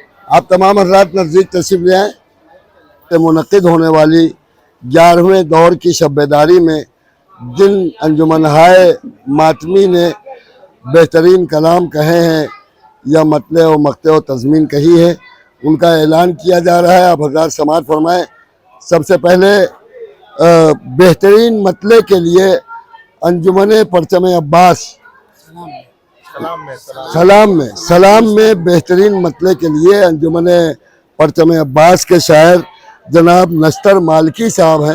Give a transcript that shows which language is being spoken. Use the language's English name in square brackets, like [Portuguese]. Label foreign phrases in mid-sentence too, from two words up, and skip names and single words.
[Urdu] آپ تمام حضرات نزدیک تشریف لے آئیں کہ منعقد ہونے والی 11ویں دور کی شب بیداری میں جن انجمنہائے ماتمی نے بہترین کلام کہے ہیں یا مطلع و مقطع و تضمین کہی ہے، ان کا اعلان کیا جا رہا ہے۔ آپ حضرات سماعت فرمائیں۔ سب سے پہلے بہترین مطلع کے لیے انجمن پرچم عباس سلام میں بہترین مطلع کے لیے انجمن پرچم عباس کے شاعر جناب نشتر مالکی صاحب ہیں۔